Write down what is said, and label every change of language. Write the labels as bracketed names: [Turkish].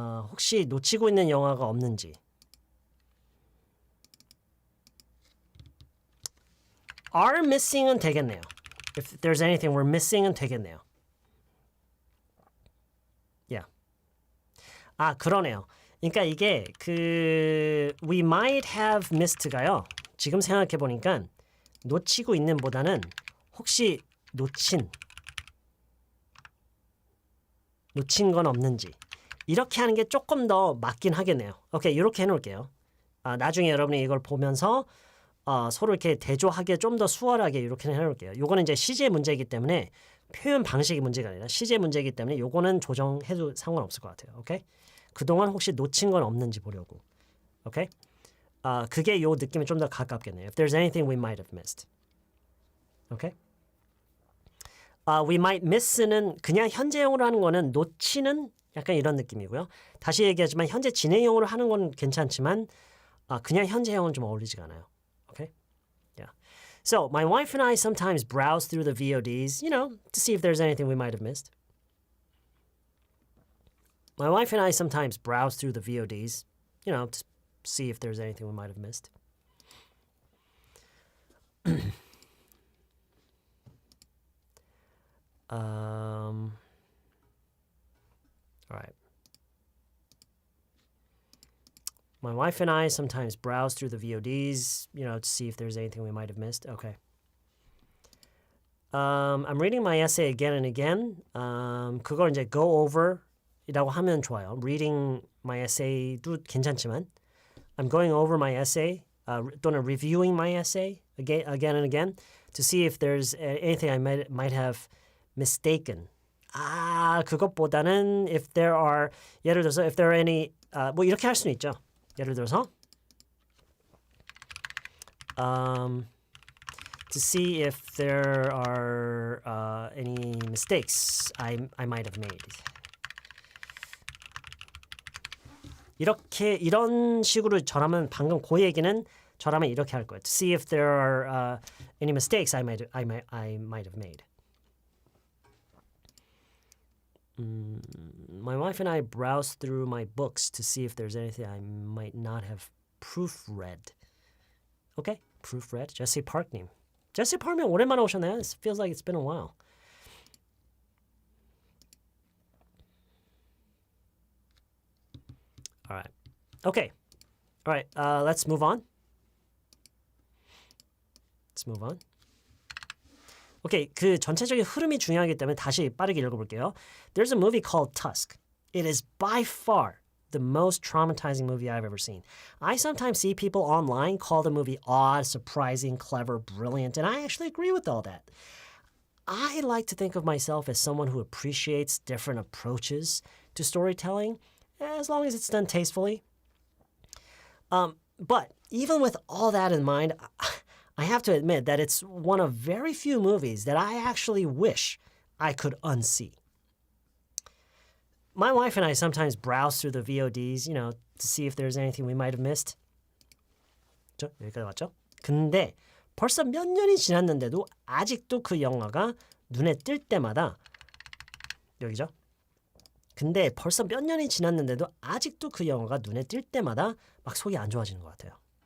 [Korean] 혹시 놓치고 있는 영화가 없는지. [English] Are missing은 되겠네요. If there's anything we're missing은 되겠네요. [Korean] Yeah. 그러네요. 그러니까 이게 그 [English] we might have missed [Korean] 가요. 지금 생각해 보니까 놓치고 있는 보다는 혹시 놓친 건 없는지 이렇게 하는 게 조금 더 맞긴 하겠네요. 오케이, 이렇게 해놓을게요. 나중에 여러분이 이걸 보면서 서로 이렇게 대조하기에 좀 더 수월하게 이렇게 해놓을게요. 요거는 이제 시제 문제이기 때문에 표현 방식이 문제가 아니라 시제 문제이기 때문에 요거는 조정해도 상관없을 것 같아요. 오케이? 그동안 혹시 놓친 건 없는지 보려고. 오케이? 그게 요 느낌이 좀 더 가깝겠네요. [English] If there's anything we might have missed. [Korean] 오케이? we might miss는 그냥 현재형으로 하는 거는 놓치는 약간 이런 느낌이고요. 다시 얘기하지만 현재 진행형으로 하는 건 괜찮지만 그냥 현재형은 좀 어울리지가 않아요. [English] Okay? Yeah. So, my wife and I sometimes browse through the VODs, to see if there's anything we might have missed. My wife and I sometimes browse through the VODs, to see if there's anything we might have missed. All right. My wife and I sometimes browse through the VODs, to see if there's anything we might have missed. Okay. I'm reading my essay again and again. [Korean] 그걸 이제 go over이라고 하면 좋아요. [English] Reading my essay도 괜찮지만 I'm going over my essay 또는 reviewing my essay again and again to see if there's anything I might have mistaken. [Korean] 그것보다는 if there are 예를 들어서 [English] if there are any [Korean] 뭐 이렇게 할 수는 있죠. 예를 들어서 [English] to see if there are any mistakes I might have made. [Korean] 이런 식으로 저라면 방금 그 얘기는 저라면 이렇게 할 거예요. [English] To see if there are any mistakes I might have made. My wife and I browse through my books to see if there's anything I might not have proofread. Okay, proofread. Jesse Park님. [Korean] Jesse Park님 오랜만에 오셨나요? [English] It feels like it's been a while. All right. Okay. All right. Let's move on. Let's move on. [Korean] 오케이, 그 전체적인 흐름이 중요하기 때문에 다시 빠르게 읽어볼게요. [English] There's a movie called Tusk. It is by far the most traumatizing movie I've ever seen. I sometimes see people online call the movie odd, surprising, clever, brilliant, and I actually agree with all that. I like to think of myself as someone who appreciates different approaches to storytelling, as long as it's done tastefully. But even with all that in mind, I have to admit that it's one of very few movies that I actually wish I could unsee. My wife and I sometimes browse through the VODs, to see if there's anything we might have missed. [Korean] 여기까지 맞죠? 근데 벌써 몇 년이 지났는데도 아직도 그 영화가 눈에 띌 때마다 여기죠? 근데 벌써 몇 년이 지났는데도 아직도 그 영화가 눈에 띌 때마다 막 속이 안 좋아지는 것 같아요.